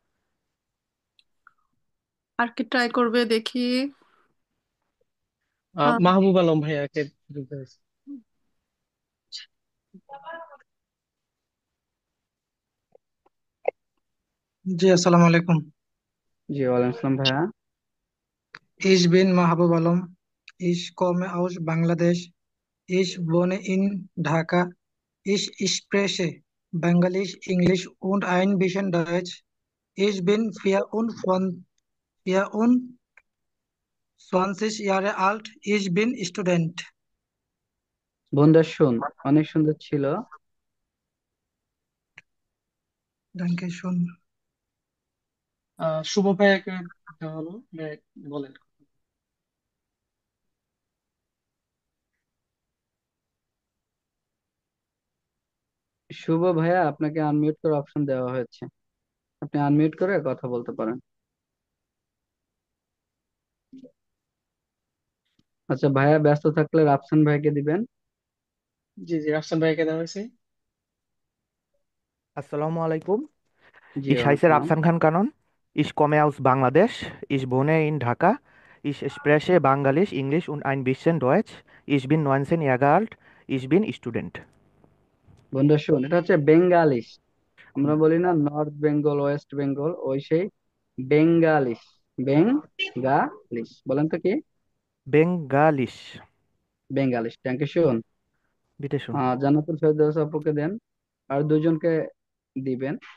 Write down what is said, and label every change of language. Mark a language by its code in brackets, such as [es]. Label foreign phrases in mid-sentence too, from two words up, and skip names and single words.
[bn] আর কি ট্রাই করবে দেখি। আহ, মাহবুব আলম ভাইয়াকে দিতে হয়েছে। জি, [ar] السلام عليكم. [bn] জি [ar] وعليكم السلام [bn] ভাইয়া। [de] Ich bin Mahbub Alam. Ich komme aus Bangladesch. Ich wohne in Dhaka. Ich spreche Bengalisch, Englisch und ein bisschen Deutsch. Ich bin 24 Jahre alt. Ich bin Student. [bn] বন্ধুরা শুন, অনেক সুন্দর ছিল। [de] Danke schön. [bn] শুভ ভাইয়াকে দেওয়া হলো, ভাইয়া বলেন। শুভ ভাইয়া, আপনাকে আনমিউট করার অপশন দেওয়া হয়েছে, আপনি আনমিউট করে কথা বলতে পারেন। আচ্ছা ভাইয়া ব্যস্ত থাকলে রাফসান ভাইকে দিবেন। জি জি, রাফসান ভাইয়াকে দেওয়া হয়েছে। [ar] السلام عليكم. [bn] জি [de] Ich [ar] ওয়ালাইকুম [de] heiße [ar] সালাম। [de] Rafsan Khan Kanon. Ich komme aus Bangladesch. Ich wohne in Dhaka. Ich spreche Bangalisch, Englisch und ein bisschen Deutsch. Ich bin 19 Jahre alt. Ich bin Student. [bn] বন্ধুরা শুন, এটা হচ্ছে বেঙ্গালিশ। আমরা বলি না নর্থ বেঙ্গল, ওয়েস্ট বেঙ্গল, ওই সেই বেঙ্গালিশ। বেঙ্গালিশ বলেন তো কি? [de] Bengalisch. [bn] বেঙ্গালিশ। [en] thank you [bn] শুন। [de] Bitte schön. [bn] জান্নাতুল ফেরদৌস আপুকে দেন, আর দুজনকে দিবেন।